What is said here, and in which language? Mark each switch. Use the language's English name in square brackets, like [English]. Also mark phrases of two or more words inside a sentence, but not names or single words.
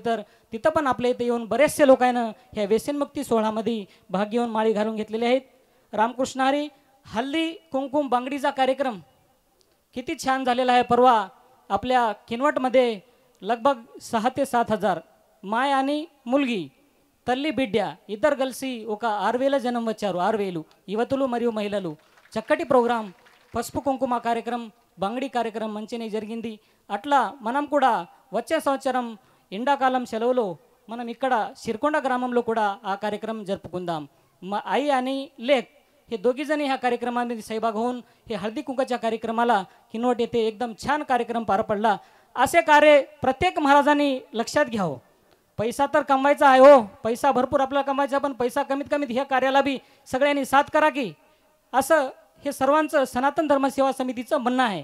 [Marathi] तर तिथं पण आपल्या इथे येऊन बरेचसे लोकांना ह्या व्यसनमुक्ती सोहळ्यामध्ये भाग घेऊन माळी घालून घेतलेले आहेत. रामकृष्ण हरी. हल्ली कुंकुम बांगडीचा कार्यक्रम किती छान झालेला आहे. परवा आपल्या किनवटमध्ये लगभग 6 ते 7 हजार माय आणि मुलगी [Telugu] తల్లి బిడ్డ ఇద్దరు కలిసి ఒక 6,000 జనం వచ్చారు. 6,000 యువతులు మరియు మహిళలు. చక్కటి ప్రోగ్రాం, పసుపు కుంకుమ కార్యక్రమం, బంగడి కార్యక్రమం మంచిగా జరిగింది. అట్లా మనం కూడా వచ్చే సంవత్సరం ఎండాకాలం సెలవులో మనం ఇక్కడ शिरकोंड ग्राమంలో కూడా ఆ కార్యక్రమం జరుపుకుందాం. [Marathi] आई आणि लेक हे दोघीजणी ह्या कार्यक्रमामध्ये सहभाग होऊन हे हळदी कुंकाच्या कार्यक्रमाला किनवट येथे एकदम छान कार्यक्रम पार पडला. असे कार्य प्रत्येक महाराजांनी लक्षात घ्यावं. पैसा तर कमवायचा आहे हो, पैसा भरपूर आपल्याला कमवायचा, पण पैसा कमीत कमीत ह्या कार्याला बी सगळ्यांनी साथ करा की, असं हे सर्वांचं सनातन धर्म सेवा समितीचं म्हणणं आहे.